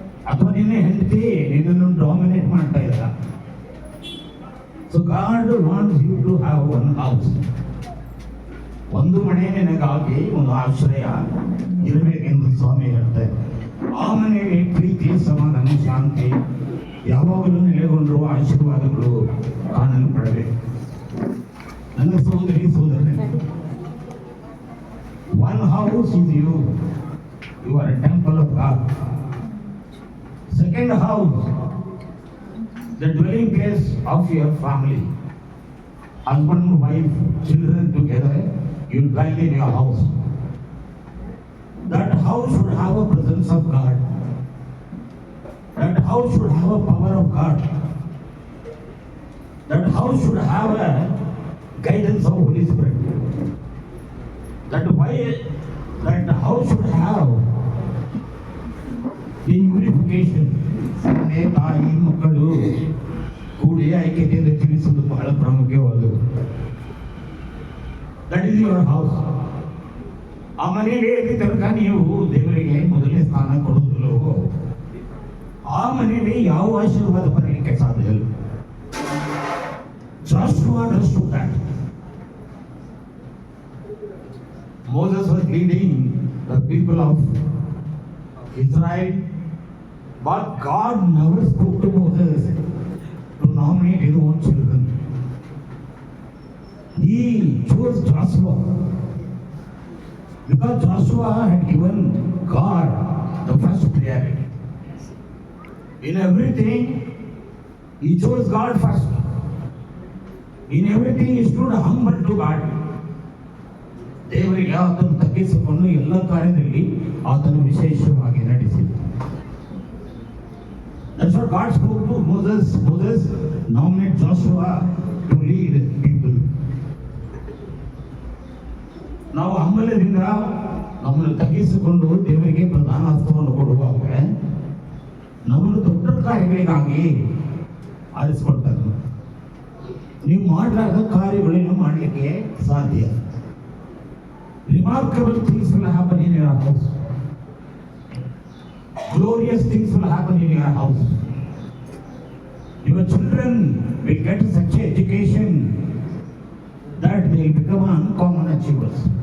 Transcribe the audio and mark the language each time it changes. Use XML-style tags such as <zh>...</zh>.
<kn>ಅಥವಾ ನಿನ್ನ ಹೆಂಡತಿ ನಿನ್ನನ್ನು ಡಾಮಿನೇಟ್ ಮಾಡ್ತಾ ಇದ್ದ?</kn> <en>So God wants you to have one house.</en> <kn>ಒಂದು ಮನೆ ನಿನಗಾಗಿ ಒಂದು ಆಶ್ರಯ ಇರಬೇಕೆಂದು ಸ್ವಾಮಿ ಹೇಳ್ತಾರೆ. ಆ ಮನೆಯಲ್ಲಿ ಪ್ರೀತಿ, ಸಮಾಧಾನ, ಶಾಂತಿ ಯಾವಾಗಲೂ ನೆಲೆಗೊಂಡಿರುವ ಆಶೀರ್ವಾದಗಳು ಕಾಣಲು ಪಡಬೇಕು. ನನ್ನ ಸಹೋದರಿ ಸಹೋದರನೇ,</kn> <en>one house is you. You are a temple of God. Second house, the dwelling place of your family. Husband, wife, children together, you dwell in your house. That house should have a presence of God. That house should have a power of God. That house should have a guidance of Holy Spirit. That house should have the unification.</en> <kn>ತಂದೆ ತಾಯಿ ಮಕ್ಕಳು ಕೂಡಿ ಐಕ್ಯತೆಯಿಂದ ತಿಳಿಸುವುದು ಬಹಳ ಪ್ರಾಮುಖ್ಯವಾದದ್ದು.</kn> <en>That is your house.</en> <kn>ಆ ಮನೆಯಲ್ಲಿ ತನಕ ನೀವು ದೇವರಿಗೆ ಮೊದಲನೇ ಸ್ಥಾನ ಕೊಡುವುದಿಲ್ಲವೋ ಆ ಮನೆಯಲ್ಲಿ ಯಾವ ಆಶೀರ್ವಾದ ಬರಲಿಕ್ಕೆ ಸಾಧ್ಯ ಇಲ್ಲ.</kn> <en>Joshua understood that. Moses was leading the people of Israel, but God never spoke to Moses to nominate his own children. He chose Joshua because Joshua had given God the first priority. In everything, he chose God first. In everything, he stood humble to God.</en> <kn>ದೇವರಿಗೆ ಆತನು ತಗ್ಗಿಸಿಕೊಂಡು ಎಲ್ಲ ಕಾರ್ಯದಲ್ಲಿ ಆತನು ವಿಶೇಷವಾಗಿ ನಡೆಸಿದ.</kn> <en>That's what God spoke to Moses. Moses nominated Joshua to lead people.</en> <kn>ನಾವು ಹಂಬಲದಿಂದ ನಮ್ಮನ್ನು ತಗ್ಗಿಸಿಕೊಂಡು ದೇವರಿಗೆ ಪ್ರಧಾನ ಹಸ್ತವನ್ನು ಕೊಡುವಾಗ ನಮ್ಮನ್ನು ದೊಡ್ಡ ಕಾರ್ಯಗಳಿಗಾಗಿ ಆರಿಸಿಕೊಳ್ತಾರೆ. ನೀವು ಮಾಡಲಾದ ಕಾರ್ಯಗಳನ್ನು ಮಾಡಲಿಕ್ಕೆ ಸಾಧ್ಯ.</kn> <en>Remarkable things will happen in your house. Glorious things will happen in your house. Your children will get such an education that they will become uncommon achievers.</en>